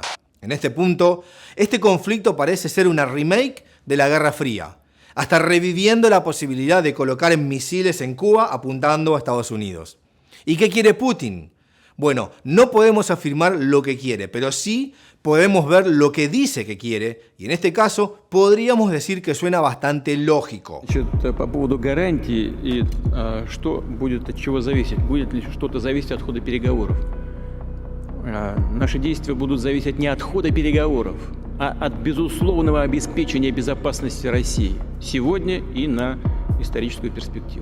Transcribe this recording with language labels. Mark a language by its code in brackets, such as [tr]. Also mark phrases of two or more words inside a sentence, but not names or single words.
[es] En este punto, este conflicto parece ser una remake de la Guerra Fría, hasta reviviendo la posibilidad de colocar misiles en Cuba apuntando a Estados Unidos. ¿Y qué quiere Putin? Bueno, no podemos afirmar lo que quiere, pero sí podemos ver lo que dice que quiere, y en este caso podríamos decir que suena bastante lógico. [ru] По поводу гарантий и что будет от чего зависеть? Будет ли что-то зависеть от хода переговоров? Наши действия будут зависеть не от хода переговоров, а от безусловного обеспечения безопасности России сегодня и на историческую перспективу.